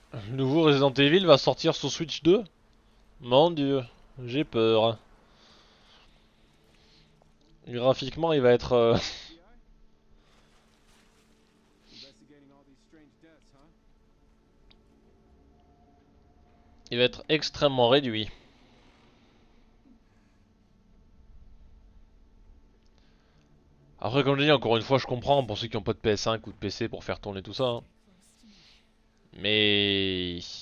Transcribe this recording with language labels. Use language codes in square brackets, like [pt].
[fr] Le nouveau Resident Evil va sortir sur Switch 2? Mon dieu, j'ai peur. Graphiquement, il va être... [en] Investigating all these strange deaths, huh? [fr] il va être extrêmement réduit. Après, comme je dis, encore une fois, je comprends pour ceux qui n'ont pas de PS5 ou de PC pour faire tourner tout ça. Hein. Mais...